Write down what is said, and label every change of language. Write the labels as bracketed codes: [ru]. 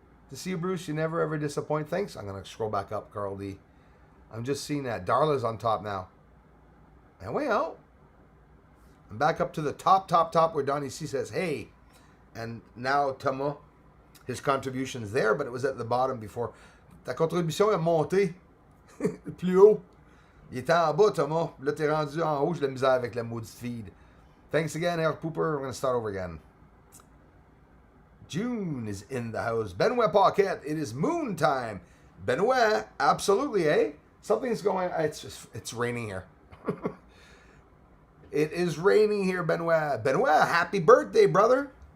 [en] To see you, Bruce, you never ever disappoint. Thanks. I'm going to scroll back up, Carl D. I'm just seeing that. Darla's on top now. And way out. I'm back up to the top where Donnie C says, hey. And now Thomas, his contribution's there, but it was at the bottom before. [fr] Ta contribution est montée. Plus haut. Il était en bas, Thomas. Là, t'es rendu en haut. J'ai de la misère avec la maudite feed. [en] Thanks again, Eric Pooper. We're going to start over again. June is in the house. Benoit Paquette. It is moon time. Benoit, absolutely, eh? Something's going. It's raining here. It is raining here, Benoit. Benoit, happy birthday, brother.